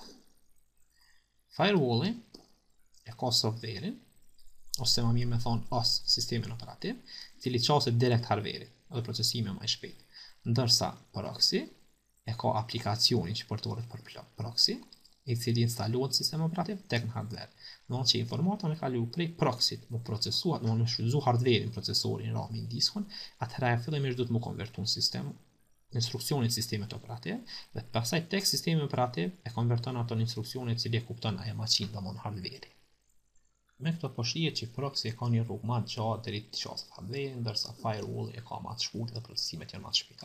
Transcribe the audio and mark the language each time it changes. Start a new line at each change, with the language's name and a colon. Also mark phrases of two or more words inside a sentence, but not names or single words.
Albanian: Firewall-i e ka software-in, ose më mirë me thonë os sistemin operativ, cili qaset direkt hardware-it, edhe procesimi më i shpejt. Ndërsa proxy e ka aplikacionin që përdoret për proxy, i cili instalohet sistem operativ tek në hardware. Do që informata me kalu prej proxyt, më procesuat, më shfrytzu hardware-in, procesorin, RAM-in, diskun, atëherë fillimisht duhet më konvertu në sistem instruksionit sistemet operativ, dhe pastaj tek sistemi operativ e konverton ato në instruksionin cili e kupton ajo maqinë, domthonë hardware-i. Me këto po shihet që proxy e ka një rrugë më të gjatë deri të qaset hardware-in, ndërsa firewall e ka më të shkurtër dhe procesimet janë më të shpejta.